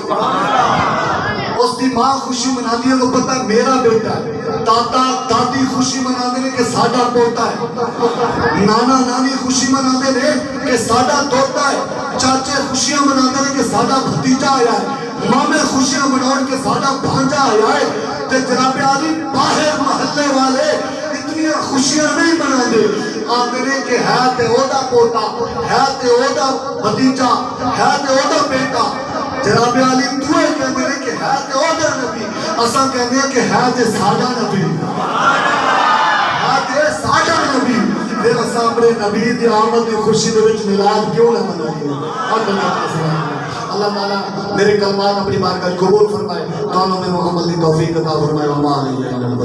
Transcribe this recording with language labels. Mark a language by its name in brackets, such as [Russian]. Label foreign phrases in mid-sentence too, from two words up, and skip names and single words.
[Punjabi] اس دی ماں خوشی مناتی ہے، انہوں پتہ ہے میرا بیٹا ہے، دادا دادی خوشی مناتے ہیں کہ ساڈا پوتا ہے، نانا نانی خوشی مناتے ہیں کہ ساڈا دوتا ہے، چاچے خوشیاں مناتے ہیں کہ ساڈا بھتیجا آیا ہے، مامے خوشیاں مناؤ کہ ساڈا بھانجا آیا ہے، تے جناب عالی باہر محلے والے اتنی خوشیاں نہیں منا دے آمنے کہ ہے تے او دا پوتا، ہے تے او دا بھتیجا، ہے تے او دا بیٹا۔ جناب عالی دوئے کہتے ہیں کہ ہے تے او دا نبی، اساں کہتے ہیں کہ ہے تے ساڈا نبی، ہے تے ساڈا نبی۔ پھر اساں اپنے نبی دی آمد دی خوشی دے وچ میلاد کیوں نہ منائیے؟ اللہ تعالیٰ میرے کلمات اپنی بارگاہ قبول فرمائے، دونوں میں محمد دی توفیق عطا فرمائے، [Arabic] وما علیہ